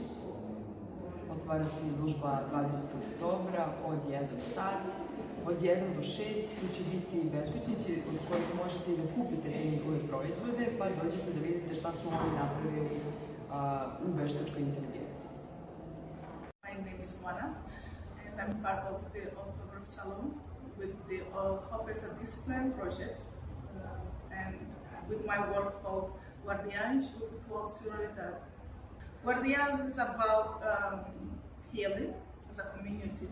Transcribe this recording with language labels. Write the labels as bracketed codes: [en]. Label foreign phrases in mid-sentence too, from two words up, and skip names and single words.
[sr] Otvara se izložba 20. oktobra od 1 sat. Od 1 do 6 tu će biti beskućnici od kojih možete i da kupite te njihove proizvode, pa dođete da vidite šta smo oni napravili u veštačkoj inteligenciji. [en] My name is Juana and I'm part of the October Salon with the Oktobar Discipline project and with my work called Guardiães do Cultural. Guardiães is about healing as a community.